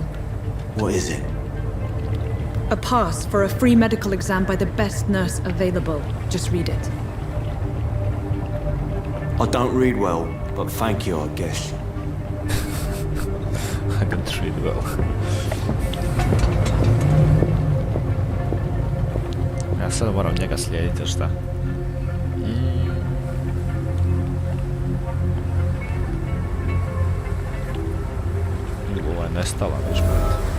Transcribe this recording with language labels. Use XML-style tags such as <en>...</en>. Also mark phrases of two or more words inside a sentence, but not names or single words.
<en>What is it? A pass for a free medical exam by the best nurse available. Just read it. I don't read well, but thank you, I guess. I don't read well.</en> <hr>Ja sad moram njega slijediti, šta? Ovo je nestala već, brate.</hr>